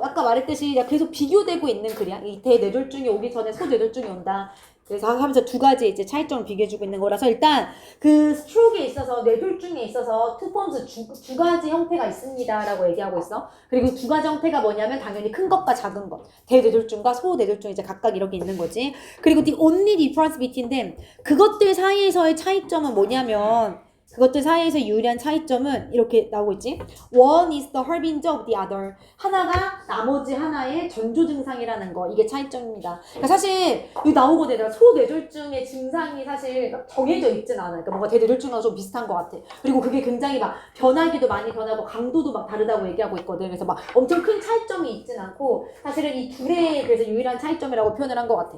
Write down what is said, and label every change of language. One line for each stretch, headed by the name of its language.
Korean: 아까 말했듯이 계속 비교되고 있는 글이야. 이 대뇌졸중이 오기 전에 소뇌졸중이 온다. 그래서 하면서 두 가지 이제 차이점을 비교해주고 있는 거라서 일단 그 스트로크에 있어서 뇌졸중에 있어서
English: two forms
Korean: 두 가지 형태가 있습니다라고 얘기하고 있어. 그리고 두 가지 형태가 뭐냐면 당연히 큰 것과 작은 것. 대뇌졸중과 소뇌졸중이 이제 각각 이렇게 있는 거지.
English: 그리고 the only difference between them.
Korean: 그것들 사이에서의 차이점은 뭐냐면 그것들 사이에서 유일한 차이점은 이렇게 나오고 있지.
English: One is the harbinger of the other.
Korean: 하나가 나머지 하나의 전조 증상이라는 거. 이게 차이점입니다. 그러니까 사실 여기 나오거든. 소뇌졸중의 증상이 사실 정해져 있진 않아. 그러니까 뭔가 대뇌졸중하고 좀 비슷한 것 같아. 그리고 그게 굉장히 막 변하기도 많이 변하고 강도도 막 다르다고 얘기하고 있거든. 그래서 막 엄청 큰 차이점이 있진 않고 사실은 이 둘의 그래서 유일한 차이점이라고 표현을 한 것 같아.